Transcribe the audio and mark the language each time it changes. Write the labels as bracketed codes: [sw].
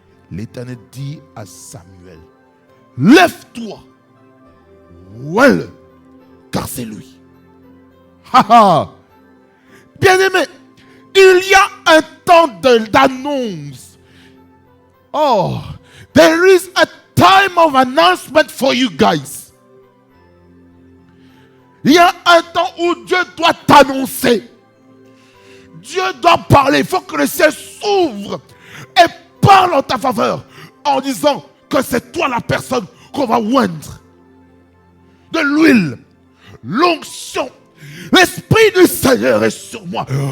[fr] L'Éternel dit à Samuel, lève-toi, vois-le, car c'est lui. Bien-aimé, il y a un temps d'annonce. [en] Oh, there is a time of announcement for you guys. [fr] Il y a un temps où Dieu doit t'annoncer. Dieu doit parler. Il faut que le ciel s'ouvre et parle en ta faveur en disant que c'est toi la personne qu'on va oindre. De l'huile, l'onction. L'Esprit du Seigneur est sur moi.